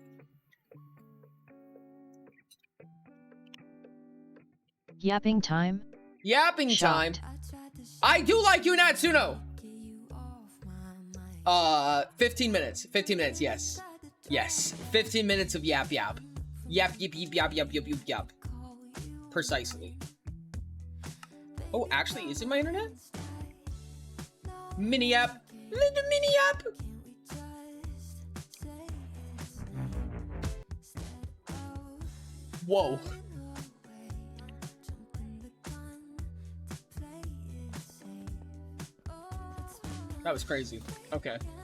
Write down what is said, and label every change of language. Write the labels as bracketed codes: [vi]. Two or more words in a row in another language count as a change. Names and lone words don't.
[en] Yapping time? Yapping time. I do like you, Natsuno. 15 minutes. 15 minutes, yes. Yes, 15 minutes of yap yap. Yap yip yip yap yap yap yap yap. Precisely. Oh, actually, is it my internet? Mini yap. Little mini yap. Whoa. That was crazy. Okay.